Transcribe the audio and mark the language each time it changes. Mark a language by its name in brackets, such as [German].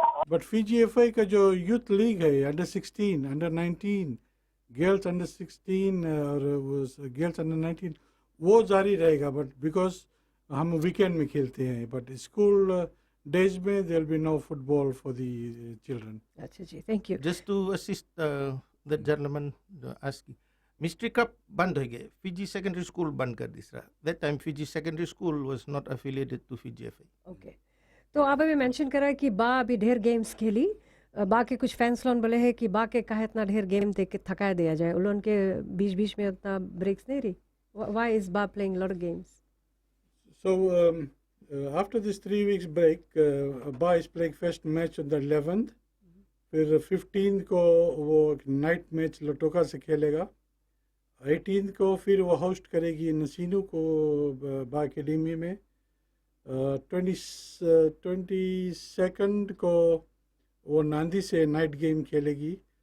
[Hindi] But Fiji FI का जो youth league है, अंडर 16, अंडर 19, गर्ल्स अंडर 16 और गर्ल्स अंडर 19, वो जारी रहेगा। [English] but because [Hindi] हम वीकेंड में खेलते हैं, [English] But school days में there will be no football for the children. [Hindi] अच्छा जी, thank you. [English] Just to assist the gentleman asking, Mystery Cup [Hindi] बंद हो गए, [English] Fiji Secondary School [Hindi] बंद कर दिया। [English] That time Fiji Secondary School was not affiliated to Fiji FA. [Hindi] Okay, तो आप अभी मेंशन करा कि बा अभी ढेर गेम्स खेली, बा के कुछ फैंस लोग बोले हैं कि बा के कहा इतना ढेर गेम देख के थका दिया जाए, उन लोगों के बीच बीच में उतना ब्रेक्स नहीं रही। [English] Why is Ba playing lot of games? So after this 3 weeks break, Ba is playing first match on the 11th. [Hindi] फिर 15 को वो नाइट मैच लटोका से खेलेगा। 18 को फिर वो होस्ट करेगी नसीनू को बा अकेडमी में। 22nd को वो नांदी से नाइट गेम खेलेगी।